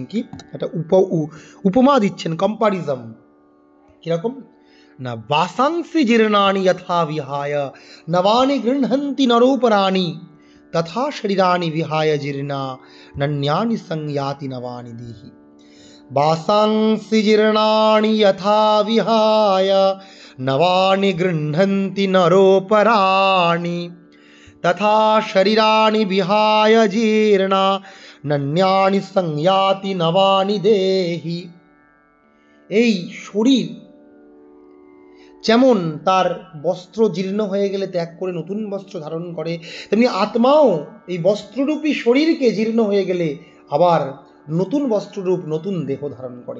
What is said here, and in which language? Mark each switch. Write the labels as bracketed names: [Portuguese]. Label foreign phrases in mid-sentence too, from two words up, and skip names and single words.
[Bangla] কি একটা উপমা দিচ্ছেন, কম্পারিজম। কিরকম না, [Sanskrit] বাসাংসি জীর্ণানি যথা বিহায় নবানি গৃহন্তি নরোপরাণি তথা শরীরানি বিহায় জীর্ণা নন্যানি সংয়াতি নবানি দেহি। वासांसि जीर्णानि यथा विहाय नवानि गृह्णन्ति नरोपराणि तथा शरीराणि विहाय जीर्णा नन्यानि संयाति नवानि देहि। [Bangla] এই শরীর যেমন তার বস্ত্র জীর্ণ হয়ে গেলে ত্যাগ করে নতুন বস্ত্র ধারণ করে, তেমনি আত্মাও এই বস্ত্ররূপী শরীরকে জীর্ণ হয়ে গেলে আবার নতুন বস্ত্ররূপ নতুন দেহ ধারণ করে।